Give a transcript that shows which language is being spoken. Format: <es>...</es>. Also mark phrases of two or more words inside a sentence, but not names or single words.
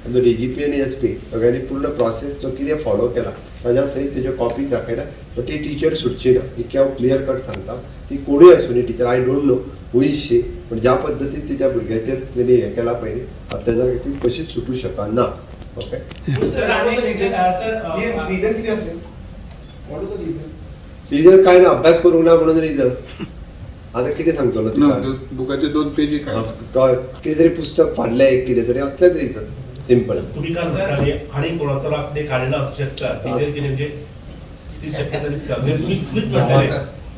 <kok>आनी जो DGP आनी SP सगळ्यांनी पूर्ण प्रोसेस जो कितें फॉलो केला ताज्या सयत तेज्यो कॉपी दाखयला बट ती टिचर सुटची ना ही हांव</kok> <en>clear cut</en> <kok>सांगता ती कोणूय आसूं न्ही टिचर</kok> <en>I don't know who is she</en> <kok>पण ज्या पद्दतीन ती त्या भुरग्याचेर तेणी हें केला पळय न्ही तेज्या खातीर कशीच सुटू शकना ओके रिजन काय ना अभ्यास करूंक ना म्हणून रिजन आता कितें सांगतलो तिका बुकाचे 2 पेजी काढ कितें तरी पुस्तक फाडलें एक कितें तरी असलेंच</kok> <en>reason simple</en> <mr>तुम्ही काय सांगता आणि कोणाचा राग ते काढला असू शकता टीचर की म्हणजे ती शक्यता दिसतात तुम्हीच म्हणताय</mr>